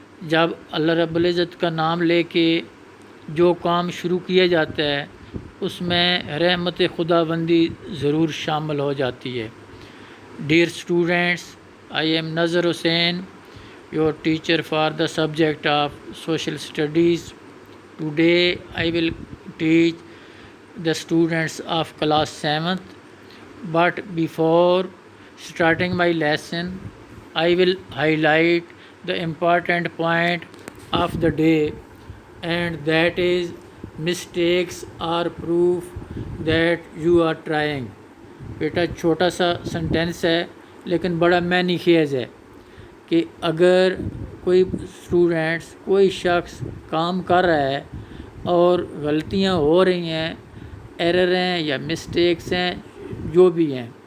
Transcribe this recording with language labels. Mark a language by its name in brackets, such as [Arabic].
[Urdu] جب اللہ رب العزت کا نام لے کے جو کام شروع کیا جاتا ہے اس میں رحمت خداوندی ضرور شامل ہو جاتی ہے۔ [English] Dear students, I am Nazar Hussain, your teacher for the subject of social studies. Today I will teach the students of class 7th, but before starting my lesson I will highlight the important point of the day, and that is mistakes are proof that you are trying. [Urdu] بیٹا چھوٹا سا sentence ہے لیکن بڑا معنی خیز ہے کہ اگر کوئی اسٹوڈنٹس کوئی شخص کام کر رہا ہے اور غلطیاں ہو رہی ہیں، ایرر ہیں یا مسٹیکس ہیں جو بھی ہیں،